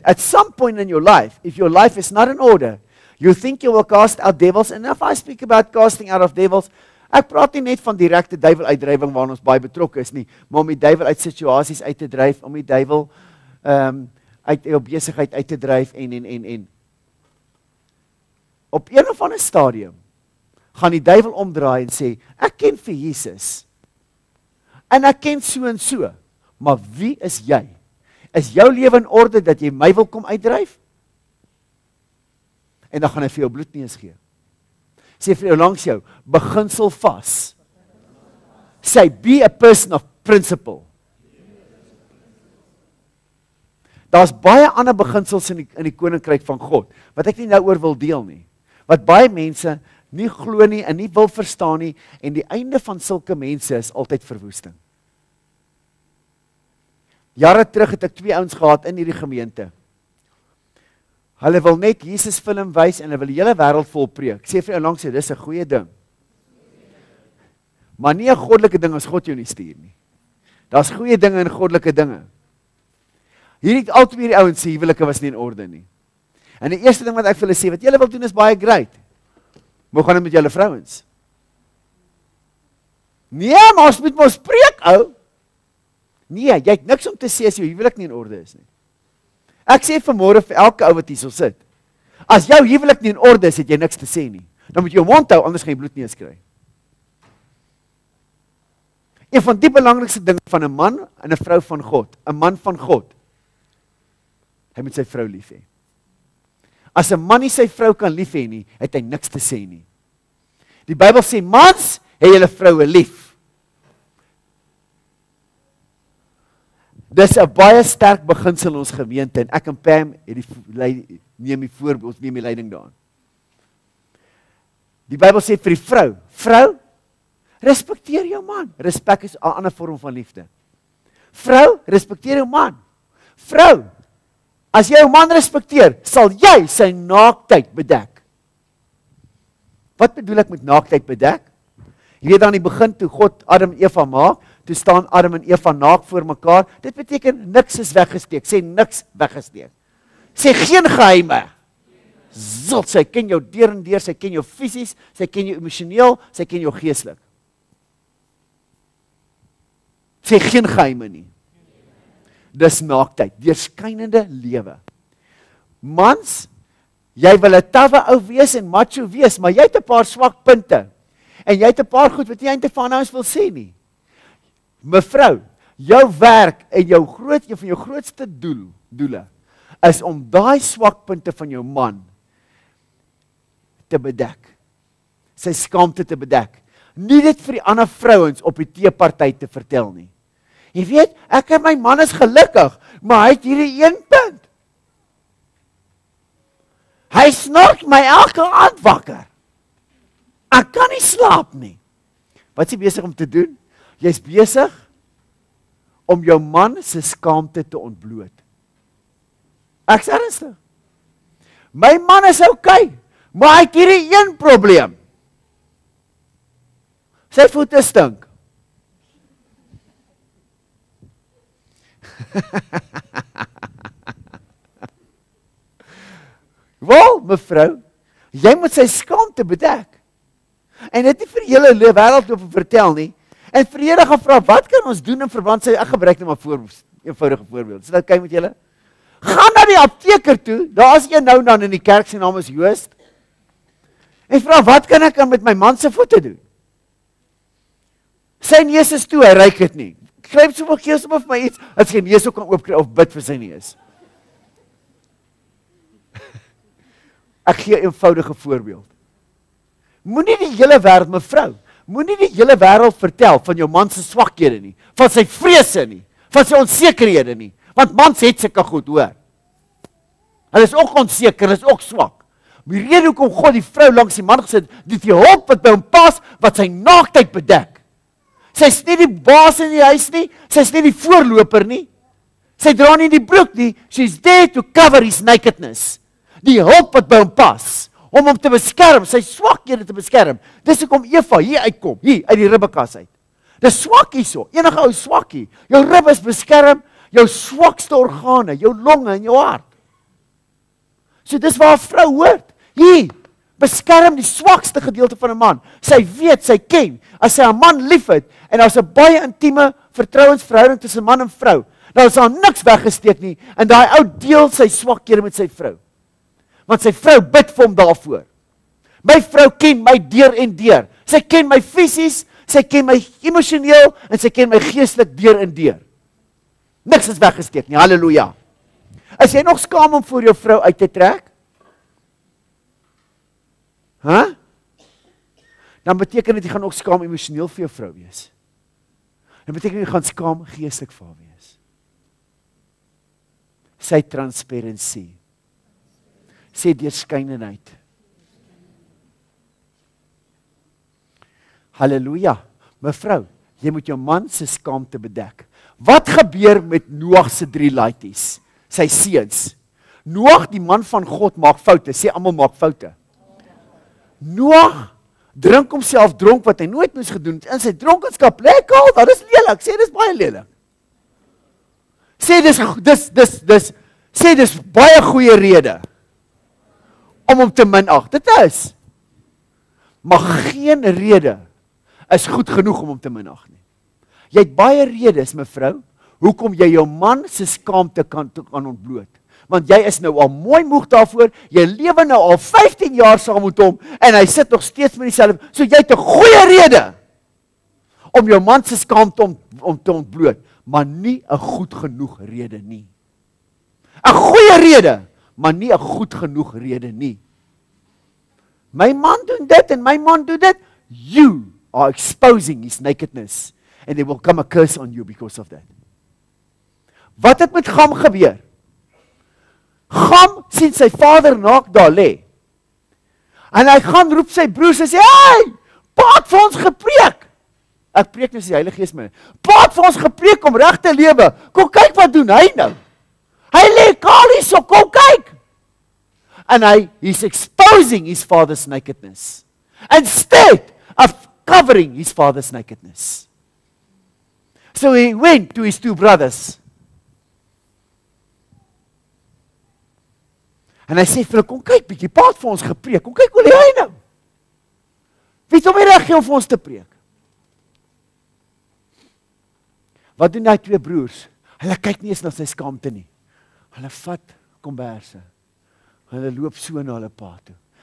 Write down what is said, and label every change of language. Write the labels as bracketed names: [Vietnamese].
[English] At some point in your life, if your life is not in order, you think you will cast out devils, and if I speak about casting out of devils, [Afrikaans] ek praat nie net van direkte duiwel uitdrywing waarin ons baie betrokke is nie, maar om die duiwel uit situasies uit te dryf, om die duiwel uit jou besigheid uit te dryf en op een of ander stadium gaan die duiwel omdraai en sê, ek ken vir Jesus en ek ken so en so, maar wie is jy? Is jou lewe in orde dat jy my wil kom uitdryf? En dan gaan hy vir jou bloedneus gee. Sê vir jou langs jou, beginsel vas. [English] Say, be a person of principle. [Afrikaans] Daar's baie ander beginsels in die koninkryk van God, wat ek nie nou oor wil deel nie, wat baie mense nie glo nie en nie wil verstaan nie, en die einde van sulke mense is altyd verwoesting. Jare terug het ek 2 ouens gehad in hierdie gemeente. Hulle wil net Jesus film wys en hulle wil die hele wêreld vol preek. Ek sê vir jou langs jou, dis 'n goeie ding. Maar nie 'n goddelike ding as God jou nie stuur nie. Daar's goeie dinge en goddelike dinge. Hierdie al 2 ouens se huwelike was nie in orde nie. En die eerste ding wat ek vir hulle sê, wat julle wil doen is baie great. Maar gaan dit met julle vrouens? Nee, maar ons moet mos preek, ou. Nee, jy het niks om te sê as jou huwelik nie in orde is nie. Ek sê vanmôre vir elke ou wat hier so sit, as jou huwelik nie in orde is, het jy niks te sê nie. Dan moet jy jou mond hou, anders gaan jy bloedneus kry. Een van die belangrikste dinge van 'n man en 'n vrou van God, 'n man van God, hy moet sy vrou lief hê. As 'n man nie sy vrou kan lief hê nie, het hy niks te sê nie. Die Bybel sê, mans, hê julle vroue lief. Dis 'n baie sterk beginsel in ons gemeente, en ek en Pam neem die voorbeeld, ons neem die leiding daarin. Die Bybel sê vir die vrou, respekteer jou man. Respek is 'n ander vorm van liefde. Vrou, respekteer jou man. Vrou, as jy jou man respekteer, sal jy sy naaktheid bedek. Wat bedoel ek met naaktheid bedek? Jy weet aan die begin, toe God Adam en Eva maak, toe staan Adam en Eva naak voor mekaar. Dit beteken niks is weggesteek. Sê niks weggesteek. Sê geen geheime. Sy ken jou deur en deur, sy ken jou fisies, sy ken jou emosioneel, sy ken jou geestelik. Sê geen geheime nie. dis naaktheid, deurskynende lewe. Mans, jy wil 'n tawwe ou wees en macho wees, maar jy het 'n paar swak punte. En jy het 'n paar goed wat jy eintlik van ons wil sê nie. Mevrou, jou werk en een van jou grootste doele is om daai swakpunte van jou man te bedek. Sy skaamte te bedek. Nie dit vir die ander vrouens op die teeparty te vertel nie. Jy weet, ek en my man is gelukkig, maar hy het hierdie een punt. Hy snork my elke aand wakker. Ek kan nie slaap nie. Wat is jy besig om te doen? Jy's besig om jou man se skaamte te ontbloot. Ek's ernstig. My man is okay, maar hy het hierdie een probleem. Sy voete stink. Wel, mevrou, jy moet sy skaamte bedek. En dit nie vir die hele wêreld loop vertel nie. En vir Here gaan vra, wat kan ons doen in verband sy, ek gebruik net maar eenvoudige voorbeeld. Is dit oukei met julle? Gaan na die apteker toe, daar is een nou dan in die kerk, sy naam is Joost. En vra, wat kan ek met my man se voete doen? Sy neus is toe, hy ruik dit nie. Gryp sommer gees om vir my iets, dat sy neus ook kan oopkry of bid vir sy neus. Ek gee 'n eenvoudige voorbeeld. Moenie die hele wêreld, mevrou, moenie die hele wêreld vertel van jou man se swakhede nie, van sy vrese nie, van sy onsekerhede nie, want mans het sulke goed, hoor. Hulle is ook onseker, hulle is ook swak. Die rede hoekom God die vrou langs die man gesit, dit die hulp wat by hom pas, wat sy naaktheid bedek. Sy's nie die baas in die huis nie, sy's nie die voorloper nie. Sy dra nie die broek nie, [English] she's there to cover his nakedness. [Afrikaans] Die hulp wat by hom pas, om hom te beskerm, sy swakhede te beskerm. Dis hoekom Eva hier uitkom, hier uit die ribbekas uit. Dis swak hierso, enige ou swak hier. Jou rib is beskerm, jou swakste organe, jou longe en jou hart. So dis waar 'n vrou hoort. Hier, beskerm die swakste gedeelte van 'n man. Sy weet, sy ken, as sy 'n man liefhet en daar's 'n baie intieme vertrouensverhouding tussen man en vrou, dan is daar niks weggesteek nie en daai ou deel sy swakhede met sy vrou. Want sy vrou bid vir hom daarvoor. My vrou ken my deur en deur. Sy ken my fisies, sy ken my emosioneel en sy ken my geestelik deur en deur. Niks is weggesteek nie. Halleluja. Is jy nog skaam om voor jou vrou uit te trek? Dan beteken dit jy gaan ook skaam emosioneel vir jou vrou wees. Dan beteken jy gaan skaam geestelik vir haar wees. Sy transparency. Sê deurskynendheid. Halleluja. Mevrou, jy moet jou man se skaamte bedek. Wat gebeur met Noag se 3 laities? Sy seuns. Noag, die man van God, maak foute. Sê almal maak foute. Noag drink homself dronk wat hy nooit moes gedoen het. In sy dronkenskap lekker, dat is lelik. Sê dis baie lelik. Sê dis baie goeie rede om hom te minag. Dit is. Maar geen rede is goed genoeg om hom te minag nie. Jy het baie redes, mevrou, hoekom jy jou man se skaamte kan ontbloot. Want jy is nou al mooi moeg daarvoor, jy lewe nou al 15 jaar saam met hom, en hy sit nog steeds met dieselfde, so jy het 'n goeie rede om jou man se skaamte om te ontbloot, maar nie 'n goed genoeg rede nie. 'n Goeie rede, maar nie 'n goed genoeg rede nie. My man doen dit en my man doen dit. [English] You are exposing his nakedness and there will come a curse on you because of that. [Afrikaans] Wat het met Gam gebeur? Gam sien sy vader naak daar lê. En hy gaan roep sy broers en sê, "Hey, Pa het vir ons gepreek." Ek preek nie, sê die Heilige Gees my. "Pa het vir ons gepreek om reg te lewe. Kom kyk wat doen hy nou. Hy lê kaal hier, so kom kyk." [English] And he's exposing his father's nakedness instead of covering his father's nakedness. So he went to his 2 brothers. [Afrikaans] En hy sê vir hulle, "Kom kyk bietjie, Pa het vir ons gepreek. Kom kyk hoe lê hy nou. Wie het hom nie reg gegee om vir ons te preek?" Wat doen hy 2 broers? Hulle kyk nie eens na sy skaamte nie. Hulle vat komberse. Hulle loop so na hulle pa toe.